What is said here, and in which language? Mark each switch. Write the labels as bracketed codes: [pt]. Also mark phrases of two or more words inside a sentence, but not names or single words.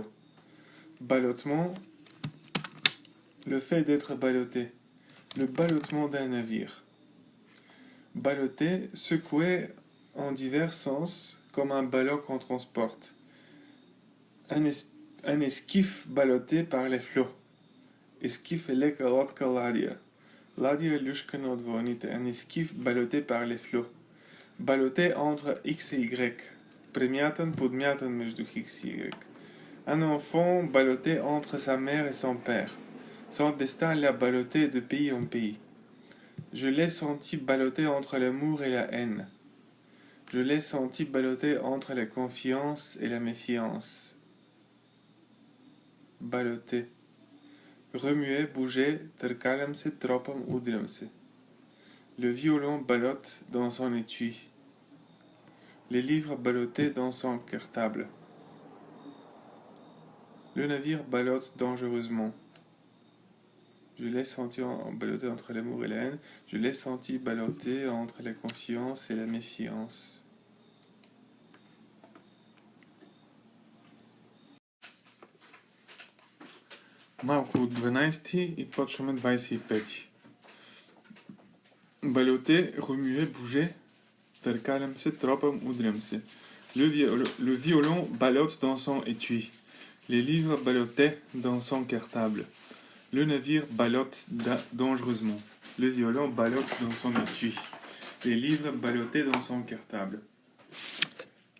[fr] Ballottement, le fait d'être ballotté. Le ballottement d'un navire. Balloter, secouer en divers sens, comme un ballot qu'on transporte. Un esquif ballotté par les flots. [bg] Esquif лека лодка ладия. Ладия люшка на отводните. [fr] Un esquif ballotté par les flots. Ballotté entre X et Y. [bg] Премятан, подмятан между X et Y. [fr] Un enfant ballotté entre sa mère et son père. Son destin l'a ballotté de pays en pays. Je l'ai senti balloter entre l'amour et la haine. Je l'ai senti balloter entre la confiance et la méfiance. Balloter. Remuer, bouger, [bg] tъркалям се, тропам, удрям се. [fr] Le violon ballotte dans son étui. Les livres ballottés dans son cartable. Le navire ballotte dangereusement. Je l'ai senti balloter entre l'amour et la haine. Je l'ai senti balloter entre la confiance et la méfiance. [bg] Малко от 12 и почваме 25. [fr] Balloter, remuer, bouger. [bg] Търкалям се, тропам, удрям се. [fr] Le violon ballotte dans son étui. Les livres ballottaient dans son cartable. Le navire ballotte dangereusement. Le violon ballotte dans son étui. Les livres ballottaient dans son cartable.